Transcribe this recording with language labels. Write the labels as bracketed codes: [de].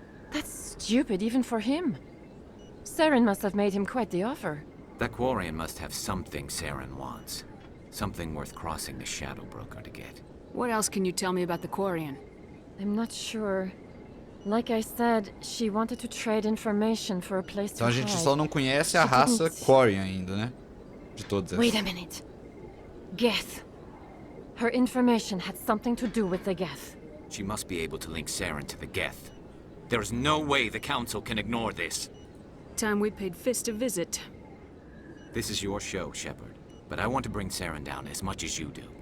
[en] That's stupid even for him. Saren must have made him quite the offer. That Quarian must have something Saren wants. Something worth crossing the Shadow Broker to get. What else can you tell me about the Quarian? I'm not sure. Like I said, she wanted to trade information for a place to hide. [pt] Então a gente só não conhece a raça Quarian ainda, né? De todas essas. [en] Wait a minute. Geth. Her information had something to do with the Geth. She must be able to link Saren to the Geth. There's no way the Council can ignore this. Time we paid Fist a visit. This is your show, Shepard. But I want to bring Saren down as much as you do.